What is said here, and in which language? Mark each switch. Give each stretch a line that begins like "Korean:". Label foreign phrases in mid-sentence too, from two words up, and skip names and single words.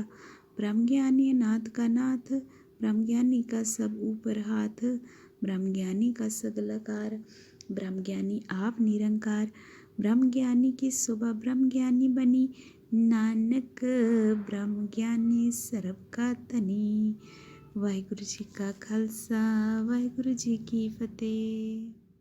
Punjabi: ਬ੍ਰਹਮ ਗਿਆਨੀ ਨਾਥ ਕਾ ਨਾਥ, ਬ੍ਰਹਮ ਗਿਆਨੀ ਕਾ ਸਬ ਊਪਰ ਹਾਥ। ਬ੍ਰਹਮ ਗਿਆਨੀ ਕਾ ਸਗਲ ਆਕਾਰ, ਬ੍ਰਹਮ ਗਿਆਨੀ ਆਪ ਨਿਰੰਕਾਰ। ਬ੍ਰਹਮ ਗਿਆਨੀ ਕੀ ਸ਼ੋਭਾ ਬ੍ਰਹਮ ਗਿਆਨੀ ਬਨੀ, ਨਾਨਕ ਬ੍ਰਹਮ ਗਿਆਨੀ ਸਰਵ ਕਾ ਧਨੀ। ਵਾਹਿਗੁਰੂ ਜੀ ਕਾ ਖਾਲਸਾ, ਵਾਹਿਗੁਰੂ ਜੀ ਕੀ ਫਤਿਹ।